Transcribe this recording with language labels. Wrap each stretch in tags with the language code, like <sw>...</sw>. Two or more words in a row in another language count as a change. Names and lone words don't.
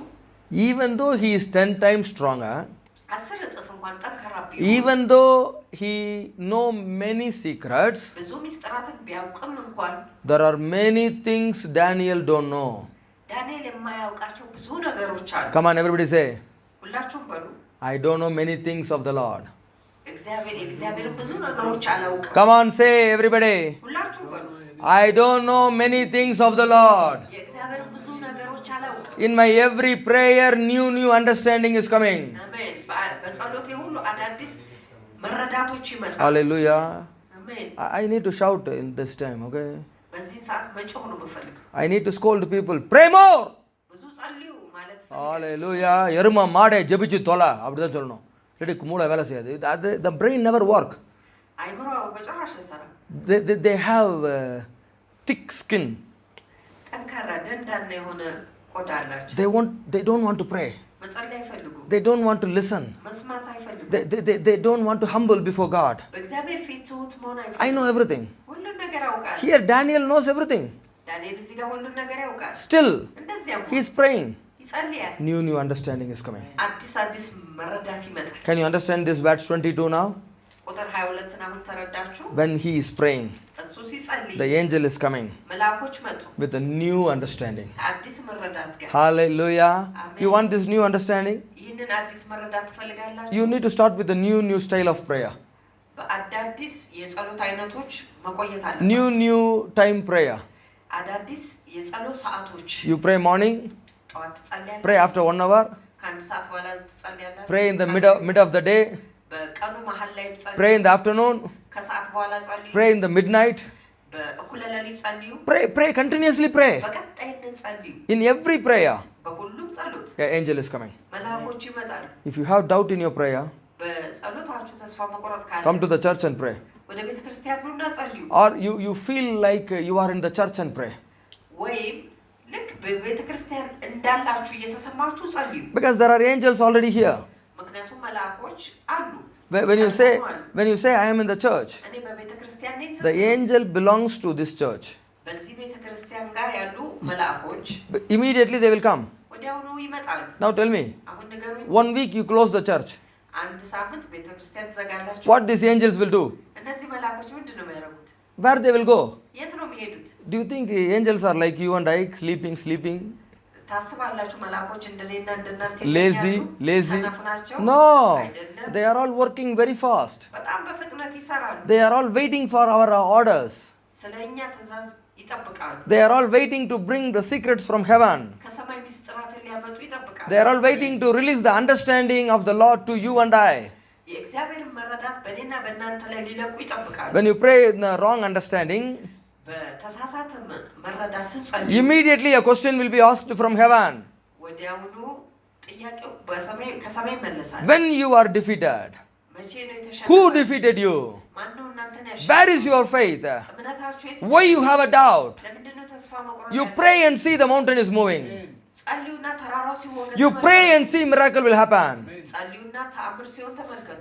<en>Even though he is 10 times stronger,</en> <am>10 እጥፍ እንኳን ጠንካራ ቢሆን</am> <en>even though he know many secrets,</en> <am>ብዙ ሚስጥራትን ቢያውቅም እንኳን</am> <en>there are many things Daniel don't know.</en> <am>ዳንኤል የማያውቃቸው ብዙ ነገሮች አሉ</am> <en>Come on, everybody say,</en> <am>ሁላችሁም በሉ</am> <en>I don't know many things of the Lord.</en> <am>እግዚአብሔርን ብዙ ነገሮች አላውቅም</am> <en>Come on, say everybody,</en> <am>ሁላችሁም በሉ</am> <en>I don't know many things of the Lord.</en> <am>የእግዚአብሔርን ብዙ ነገሮች አላውቅም</am> <en>In my every prayer, new understanding is coming.</en> <am>አሜን በጸሎቴ ሁሉ አዳዲስ መረዳቶች ይመጣሉ</am> <en>Hallelujah.</en> <am>አሜን</am> <en>I need to shout in this time, okay?</en> <am>በዚህ ሰዓት መጮህ ነው የምፈልገው</am> <en>I need to scold people. Pray more.</en> <am>ብዙ ጸልዩ ማለት</am> <en>Hallelujah.</en> <ta>எருமா மாடே ஜெபிச்சு தொலை அப்படிதான் சொல்லணும். இல்லாட்டி மூளை வேலை செய்யாது.</ta> <en>The brain never work.</en> <am>አይምሮ በጭራሽ አይሰራም</am> <en>They have thick skin.</en> <am>ጠንካራ ደንዳና የሆነ ቆዳ አላቸው</am> <en>They don't want to pray.</en> <am>መጸለይ አይፈልጉም</am> <en>They don't want to listen.</en> <am>መስማት አይፈልጉም</am> <en>They don't want to humble before God.</en> <am>በእግዚአብሔር ፊት ትሁት መሆን</am> <en>I</en> <am>አይፈልጉም</am> <en>know everything.</en> <am>ሁሉን ነገር ያውቃል</am> <en>Here Daniel knows everything.</en> <am>ዳንኤል እዚህ ጋር ሁሉን ነገር ያውቃል</am> <en>Still,</en> <am>እንደዚያም</am> <en>he is praying.</en> <am>ይጸልያል</am> <en>New understanding is coming.</en> <am>አዲስ መረዳት ይመጣል</am> <en>Can you understand this verse 22 now?</en> <am>ቁጥር 22 አሁን ተረዳችሁ</am> <en>When he is praying,</en> <am>እሱ ሲጸልይ</am> <en>the angel is coming</en> <am>መልአኮች መጡ</am> <en>with a new understanding.</en> <am>አዲስ መረዳት ጋር</am> <en>Hallelujah. Amen. You want this new understanding?</en> <am>ይህንን አዲስ መረዳት ትፈልጋላችሁ</am> <en>You need to start with a new style of prayer.</en> <am>በአዳዲስ የጸሎት አይነቶች መቆየት አለ</am> <en>New time prayer.</en> <am>አዳዲስ የጸሎት ሰዓቶች</am> <en>You pray morning,</en> <am>ጠዋት ትጸልያለህ</am> <en>pray after 1 hour,</en> <am>ከአንድ ሰዓት በኋላ ትጸልያለህ</am> <en>pray in the mid of the day,</en> <am>በቀኑ መሃል ላይ ጸልዩ</am> <en>pray in the afternoon,</en> <am>ከሰዓት በኋላ ጸልዩ</am> <en>pray in the midnight,</en> <am>በእኩለ ሌሊት ጸልዩ</am> <en>pray continuously, pray</en> <am>በቀጣይነት ጸልዩ</am> <en>in every prayer.</en> <am>በሁሉም ጸሎት</am> <en>An angel is coming.</en> <am>መልአኮች ይመጣሉ</am> <en>If you have doubt in your prayer,</en> <am>በጸሎታችሁ ተስፋ መቆረጥ ካለ</am> <en>come to the church and pray.</en> <am>ወደ ቤተ ክርስቲያን ኑና ጸልዩ</am> <en>Or you feel like you are in the church and pray.</en> <am>ወይም ልክ በቤተ ክርስቲያን እንዳላችሁ እየተሰማችሁ ጸልዩ</am> <en>Because there are angels already here.</en> <am>ምክንያቱም መልአኮች አሉ</am> <en>When you say I am in the church,</en> <am>እኔ በቤተ ክርስቲያን ነኝ</am> <en>the angel belongs to this church.</en> <am>በዚህ ቤተ ክርስቲያን ጋር ያሉ መልአኮች</am> <en>Immediately they will come.</en> <am>ወዲያውኑ ይመጣሉ</am> <en>Now tell me,</en> <am>አሁን ንገሩኝ</am> <en>1 week you close the church.</en> <am>አንድ ሳምንት ቤተ ክርስቲያን ትዘጋላችሁ</am> <en>What these angels will do?</en> <am>እነዚህ መልአኮች ምንድነው የሚያደርጉት</am> <en>Where they will go?</en> <am>የት ነው የሚሄዱት</am> <en>Do you think the angels are like you and I, sleeping?</en> <am>ታስባላችሁ መልአኮች እንደኔና እንደናንተ</am> <en>Lazy?</en> <am>ሰነፍናቸው</am> <en>No.</en> <am>አይደለም</am> <en>They are all working very fast.</en> <am>በጣም በፍጥነት ይሰራሉ</am> <en>They are all waiting for our orders.</en> <am>ስለኛ ትእዛዝ ይጠብቃሉ</am> <en>They are all waiting to bring the secrets from heaven.</en> <am>ከሰማይ ሚስጥራትን ሊያመጡ ይጠብቃሉ</am> <en>They are all waiting to release the understanding of the Lord to you and I.</en> <am>የእግዚአብሔርን መረዳት በእኔና በእናንተ ላይ ሊለቁ ይጠብቃሉ</am> <en>When you pray in the wrong understanding,</en> <am>በተሳሳተ መረዳት ስትጸልዩ</am> <en>immediately a question will be asked from heaven.</en> <am>ወዲያውኑ ጥያቄው ከሰማይ ይመለሳል</am> <en>When you are defeated,</en> <am>መቼ ነው</am> <en>who</en> <am>የተሸነፈው</am> <en>defeated you?</en> <am>ማነው እናንተን</am> <en>Where</en> <am>ያሸነፈው</am> <en>is your faith?</en> <am>እምነታችሁ የት</am> <en>Why you have a doubt?</en> <am>ለምንድነው ተስፋ መቁረጥ</am> <en>You pray and see the mountain is moving.</en> <am>ጸልዩና ተራራው ሲወገድ</am> <en>You pray and see miracle will happen.</en> <am>ጸልዩና ተአምር ሲሆን ተመልከቱ</am>